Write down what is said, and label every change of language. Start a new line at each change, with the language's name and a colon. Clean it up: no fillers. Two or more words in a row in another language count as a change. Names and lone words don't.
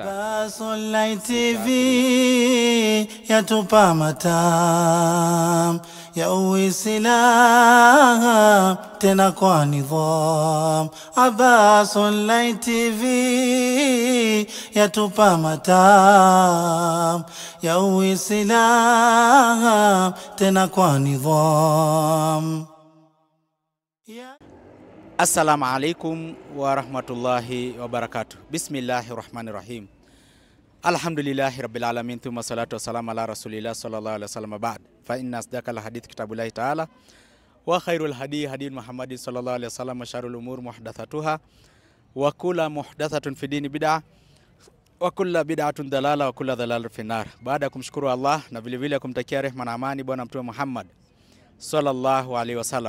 Swahili: Abbas Online TV yatupa matam ya Uislamu tena kwa nidham. Abbas Online TV yatupa matam ya Uislamu tena kwa nidham.
Arabic: السلام عليكم ورحمة الله وبركاته. بسم الله الرحمن الرحيم الحمد لله رب العالمين ثم الصلاة والسلام على رسول الله صلى الله عليه وسلم بعد. فإن أصدق الحديث كتاب الله تعالى وخير الهدي هدي محمد صلى الله عليه وسلم شر الأمور محدثاتها وكل محدثة في الدين بدعة وكل بدعة ضلالة وكل ضلالة في النار.
Swahili: Baada ya kumshukuru Allah na vile vile kumtakia rehema na amani bwana mtume Muhammad
Arabic: صلى الله عليه وسلم.